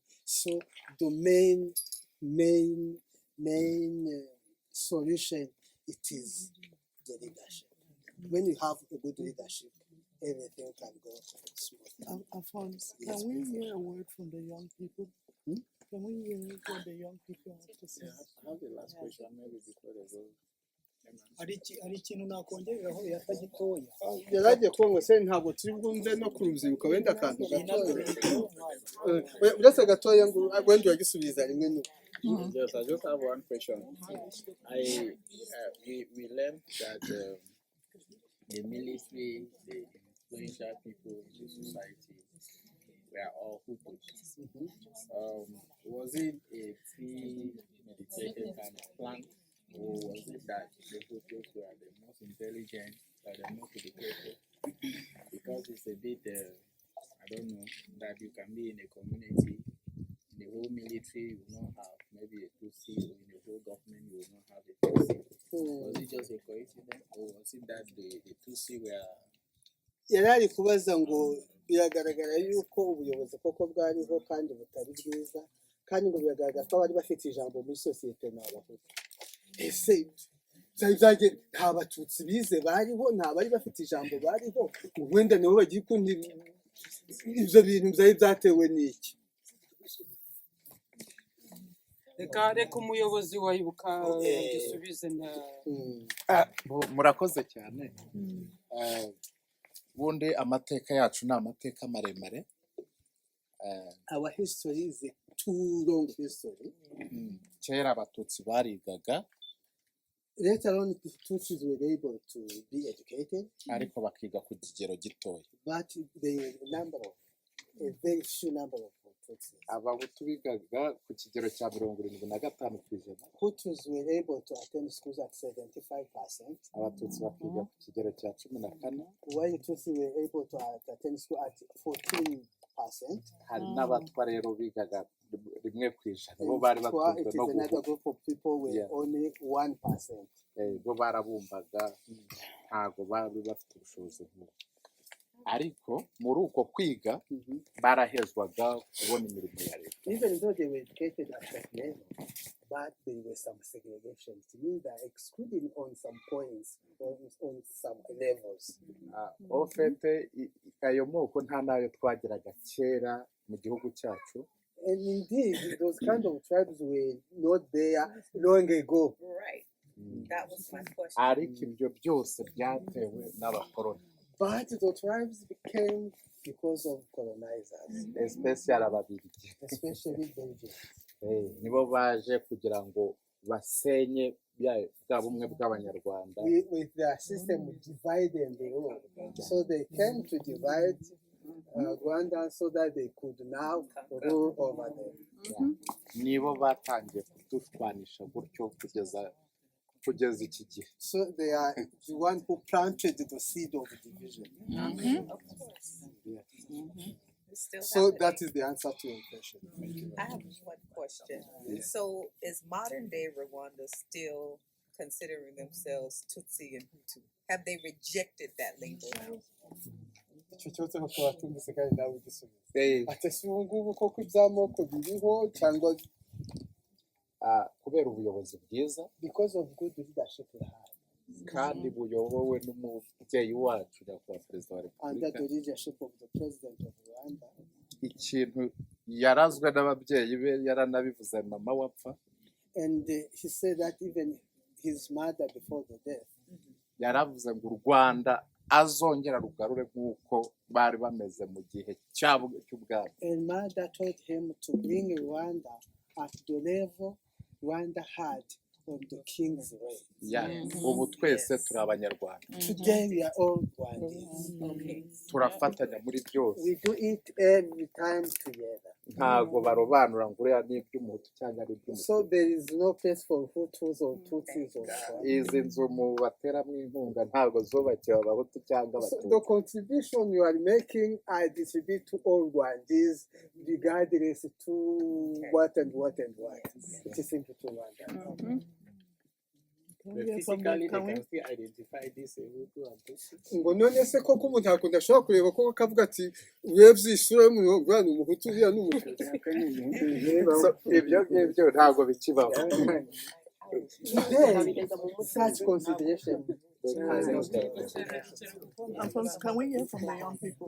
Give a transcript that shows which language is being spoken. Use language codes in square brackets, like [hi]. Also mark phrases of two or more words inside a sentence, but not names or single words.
[en] So the main solution, it is the leadership. When you have a good leadership, everything can go smooth. Alphonse, Yes, can we please. hear a word from the young people? Can we hear what the young people have to say? I have the last question, maybe before they go. [rw] hari ikintu nakongereraho yatagitoya yaragiye kuba ngo se ntabwo turi bwumve no kurubyiruka wenda akantu gatoya inatwe uretse gatoya ngo wenda uragisubiza rimwe n'uko. [en] Yes, I just have one question. We learned that the military, the influential people in the society, were all Hutus. Was it a premeditated kind of plan, or was it that the Hutus were the most intelligent, or the most educated? Because it's a bit, I don't know, that you can be in a community, in the whole military, you will not have maybe a Tutsi, or in the whole government, you will not have a Tutsi. Was it just a coincidence, or was it that the Tutsi were... [rw] yari ari kubaza ngo biragaragara yuko ubuyobozi koko bwariho kandi butari bwiza, kandi ngo biragaragara ko abari bafite ijambo muri sosiyete ni abahutu. Ese nta batutsi bize bariho, nta bari bafite ijambo bariho, wenda nibo bagiye kundi ibyo bintu byari byatewe n'iki? reka umuyobozi wa ibuka dusubize na murakoze cyane. Ubundi amateka yacu ni amateka maremare. [en] Our history is a too long history. [rw] Kera abatutsi barigaga [en] Later on, the Tutsis were able to be educated, [rw] ariko bakiga ku kigero gitoya. [en] but there were a very few number of Tutsis. [rw] Abahutu bigaga ku kigero cya 75%. [en] Hutus were able to attend schools at 75%, [rw] Abatutsi bakiga ku kigero cya 14%. [en] while Tutsis were able to attend school at 14%. [rw] Hari n'abatwa rero bigaga rimwe ku ijana, bo bari batunzwe [en] It no is another [rw] guhuga. [en] group of people were only 1%. [rw] Bo barabumbaga, ntago bari bafite ubushobozi nk'ubwo. Ariko muri uko kwiga barahezwaga kubona imirimo ya leta. [en] Even though they were educated at that level, but there was some segregation. It means that excluding on some points, on some levels. [rw] Ofete ayo moko nta nayo twagiraga kera mu gihugu cyacu. [en] And indeed, those kind of tribes were not there long ago. Right. That was my question. [rw] Ariko ibyo byose byatewe n'abakoloni. [en] But the tribes became because of colonizers, [rw] Especially ababirigi. [en] especially Belgians. [rw] Nibo baje kugira ngo basenye bwa bumwe bw'abanyarwanda. [en] With their system dividing the world. So they came to divide Rwanda so that they could now rule over them. [rw] Nibo batangiye kudutwanisha gutyo kugeza iki gihe. [en] So they are the one who planted the seed of division. Of course. Still So happening. that is the answer to your question. I have one question. So is modern day Rwanda still considering themselves Tutsi and Hutu? Have they rejected that label now? [rw] Icyo kibazo ko watumvise kandi nawe ugisubiza. Ati si ubu ngubu koko iby'amoko biriho cyangwa kubera ubuyobozi bwiza, [en] because of good leadership we have. [rw] kandi buyobowe n'umubyeyi wacu nyakubahwa perezida wa [en] Under [rw] repubulika. [en] the leadership of the president of Rwanda. [rw] Ikintu yarazwe n'ababyeyi be yaranabivuze mama wapfa. [en] And he said that even his mother before the death. [rw] Yaravuze ngo u Rwanda azongera rugarure nk'uko bari bameze mu gihe cy'ubwami. [en] And mother told him to bring Rwanda at the level Rwanda had from the king's reign. Yeah. [rw] Ubu twese turi abanyarwanda. [en] Today we are all Rwandese. Okay. [rw] Turafatanya muri byose. [en] We do it every time together. [rw] Ntabwo barobanura ngo uriya ni iby'umuhutu cyangwa ari iby'umuhutu. [en] So there is no place for Hutus or Tutsis or [rw] Izi nzu mu bateramo inkunga ntabwo zubakiwe abahutu cyangwa [en] So [rw] abatutsi. [en] the contribution you are making, I distribute to all Rwandese, regardless to what and what and what. It is simple to Rwanda. Physically, they can still identify this Hutu and Tutsi. [rw] Ngo none se koko umuntu akunda ashobora kureba koko akavuga ati urebye isura y'umuntu uriya ni umuhutu uriya ni umututsi. So, ibyo ngibyo ntabwo bikibaho. [en] Today, such consideration. Alphonse, can we hear from the young people?